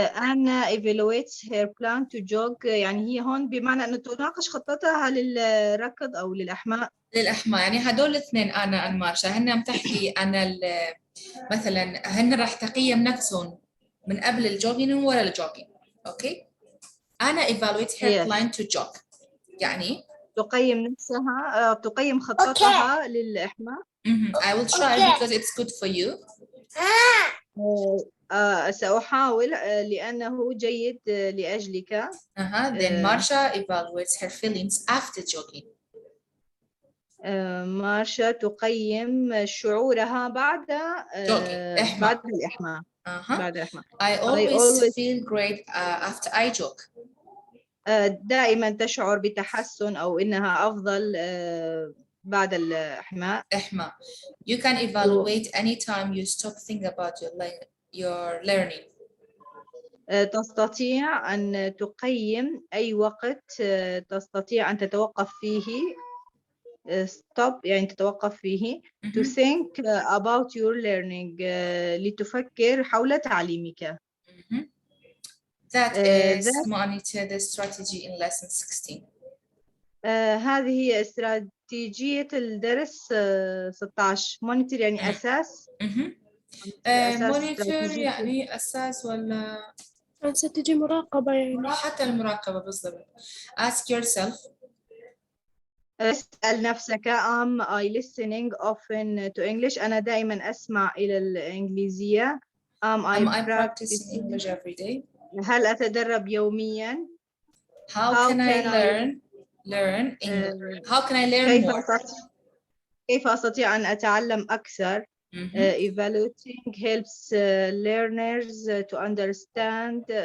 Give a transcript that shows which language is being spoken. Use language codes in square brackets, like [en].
[en] Anna evaluates her plan to jog. [ar] يعني هي هون بمعنى أنه تناقش خطتها للركض أو للإحماء. يعني هدول الاثنين أنا ومارشا هن بتحكي أنا مثلا هن راح تقيم نفسهم من قبل الجوجين وورا الجوجين. أوكي. [en] أنا evaluate her plan to jog. [ar] يعني تقيم نفسها تقيم خطتها للإحماء. [en] I will try because it's good for you. [ar] سأحاول لأنه جيد لأجلك. [en] Then Marsha evaluates her feelings after jogging. [ar] مارشا تقيم شعورها بعد الإحماء. بعد الإحماء. [en] I always feel great after I jog. [ar] دائما تشعر بتحسن أو إنها أفضل بعد الإحماء. [en] You can evaluate anytime you stop thinking about your learning. [ar] تستطيع أن تقيم أي وقت تستطيع أن تتوقف فيه. stop يعني تتوقف فيه. [en] to think about your learning [ar] لتفكر حول تعليمك. [en] That is monitor the strategy in lesson 16. [ar] هذه هي استراتيجية الدرس 16. monitor يعني أساس. monitor يعني أساس ولا ستجي مراقبة يعني. حتى المراقبة بالضبط. [en] Ask yourself. [ar] اسأل نفسك [en] am I listening often to English. [ar] أنا دائما أسمع إلى الإنجليزية. [en] am I practicing English every day. [ar] هل أتدرب يوميا. [en] How can I learn English? How can I learn more? [ar] كيف أستطيع أن أتعلم أكثر. [en] Evaluating helps learners to understand.